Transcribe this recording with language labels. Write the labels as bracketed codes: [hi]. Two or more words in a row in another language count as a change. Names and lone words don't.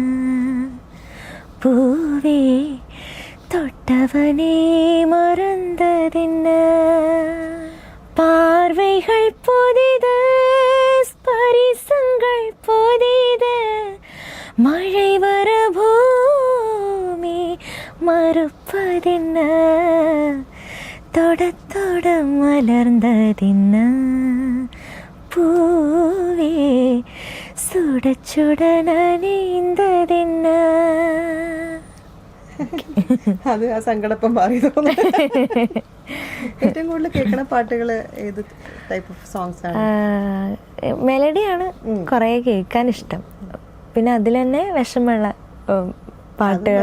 [ta] பூவே தொட்டவனே மறந்ததின்ன பார்வைகள் புதிது ஸ்பரிசங்கள் புதிது மழை வர பூமி மறுப்பதென்ன தொடத் தொட மலர்ந்ததின்ன பூவே சுட சுட നനയുന്നതെന്ന. [ml] അത് ആ സങ്കടപ്പം മാറി തോന്നുന്നു. ഏറ്റവും കൂടുതൽ കേൾക്കണ പാട്ടുകൾ ഏത് [en] type of songs [ml] ആണ്? മെലഡിയാണ് കുറെ കേൾക്കാൻ ഇഷ്ടം. പിന്നെ അതിൽ തന്നെ വിഷമുള്ള പാട്ടുകൾ.